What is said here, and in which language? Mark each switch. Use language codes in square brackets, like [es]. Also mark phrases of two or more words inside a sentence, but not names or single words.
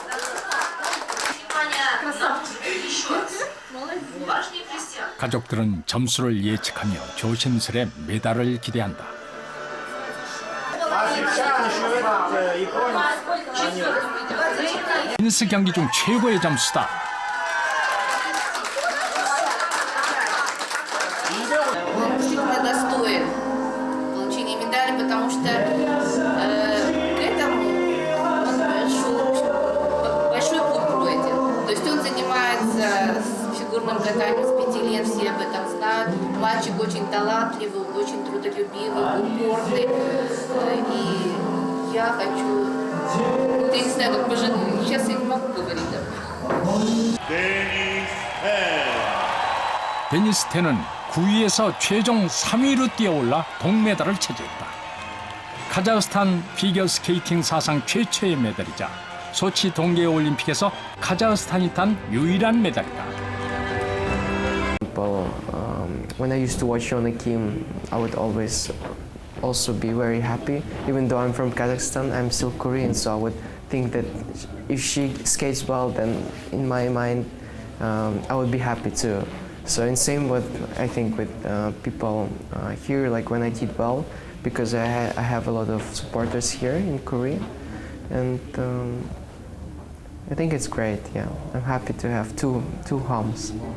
[ko] 가족들은 점수를 예측하며 조심스레 메달을 기대한다. 테니스 경기 중 최고의 점수다. [ru] Потому что к этому большой путь пройден. То есть он занимается фигурным катанием с 5 лет, все об этом знают. Мальчик очень талантливый, очень трудолюбивый, упорный. И я хочу... Я не знаю, как пожить. Сейчас я не могу говорить. [ko] 데니스텐은 9위에서 최종 3위로 뛰어올라 동메달을 차지했다. 카자흐스탄 피겨스케이팅 사상 최초의 메달이자 소치 동계올림픽에서 카자흐스탄이 탄 유일한 메달이다. [en] When I used to watch Yona Kim, I would always also be very happy. Even though I'm from Kazakhstan, I'm still Korean, so I would think that if she skates well, then in my mind, I would be happy too. So in same with, I think, with people here, like when I did well, because I have a lot of supporters here in Korea, and I think it's great. Yeah, I'm happy to have two homes.